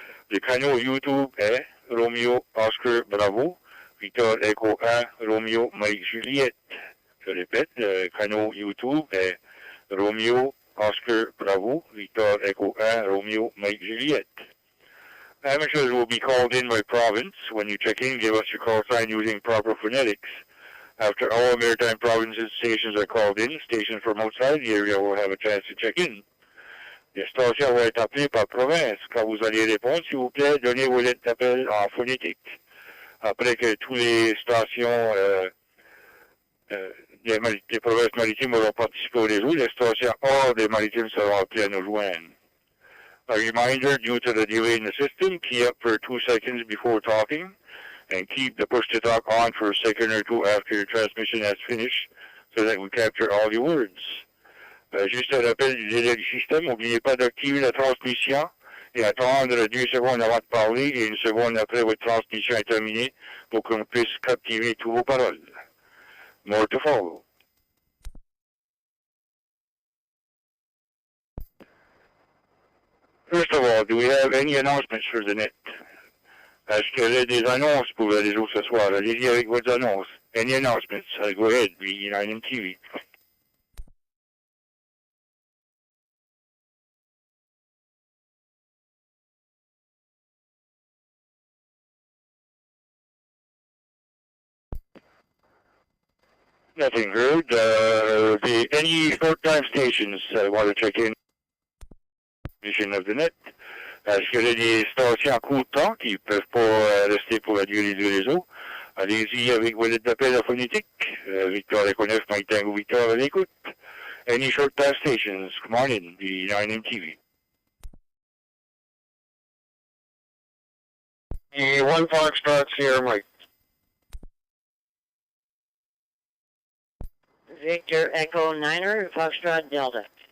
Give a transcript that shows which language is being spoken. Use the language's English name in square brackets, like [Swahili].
[French] Le canal YouTube est Romeo Oscar Bravo, Victor Echo 1 Romeo Mike Juliet. Je répète, le canal YouTube est Romeo Oscar Bravo, Victor Echo 1 Romeo Mike Juliet. [English] Amateurs will be called in by province. When you check in, give us your call sign using proper phonetics. After all maritime provinces stations are called in, stations from outside the area will have a chance to check in. [French] Les stations vont être appelées par province. Quand vous allez répondre, s'il vous plaît, donnez vos lettres d'appel en phonétique. Après que toutes les stations des provinces maritimes auront participé au réseau, les stations hors des maritimes seront appelées à nous joindre. [English] A reminder, due to the delay in the system, key up for 2 seconds before talking, and keep the push-to-talk on for a second or two after your transmission has finished, so that we capture all your words. [French] Juste un rappel du délai du système, n'oubliez pas d'activer la transmission et attendre 2 secondes avant de parler et 1 seconde après votre transmission est terminée pour qu'on puisse capturer toutes vos paroles. [English] More to follow. First of all, do we have any announcements for the net? [French] Est-ce qu'il y a des annonces pour le réseau ce soir? Allez-y avec vos annonces. [English] Any announcements? Go ahead, V9 TV. Nothing heard. Any short-time stations want to check in? Mission of the net. [French] Est-ce qu'il y a des stations à court temps qui ne peuvent pas rester pour la durée du réseau? Allez-y avec vos lettres d'appel à phonétique. Victor Echo 9, Mike Tango Victor à l'écoute. [English] Any short-time stations? Come on in, the 9M TV. The 1 Foxtrot here, Mike. Victor Echo 9er, Foxtrot Delta.